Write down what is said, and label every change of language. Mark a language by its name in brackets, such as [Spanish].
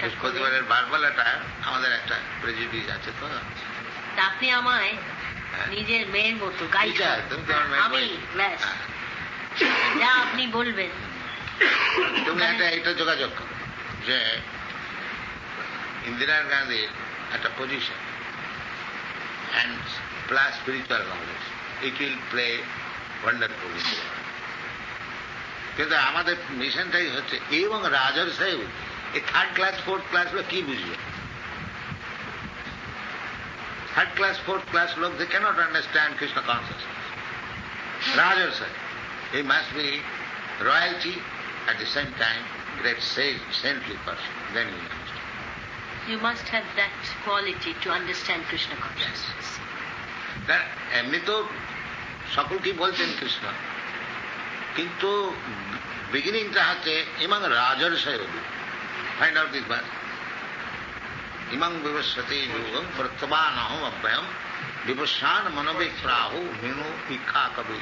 [Bangla] বৃহস্পতিবারের বারবেলাটা আমাদের একটা প্রেজুডিস আছে। তো আপনি আমায় নিজের মেয়ের মতো গাইড, আমি ব্যাস যা আপনি বলবেন। তুমি একটা যোগাযোগ করো যে ইন্দিরা গান্ধীর একটা position [English] and plus spiritual knowledge, it will play wonderful in the world. [Bangla] কিন্তু আমাদের মিশনটাই হচ্ছে এবং রাজার সাহেব এই 3rd class 4th class লোক কি বুঝবে? [English] 3rd class 4th class লোক, they cannot understand Krishna consciousness. Rajar Sahib, he must be royalty, at the same time great sage, saintly person, then he will understand. You must have that quality to understand Krishna consciousness. [Bangla] এমনি তো সকলকেই বলছেন কৃষ্ণ, কিন্তু বিগিনিংটা হচ্ছে ইমাং রাজার সাহেব। [English] find out this verse, [Sanskrit] ইমাং বিবস্বতি যোগম প্রত্যবানহম অব্যয়ম বিবস্বান মনোবিপ্রাহু Minu ইক্ষাকবি।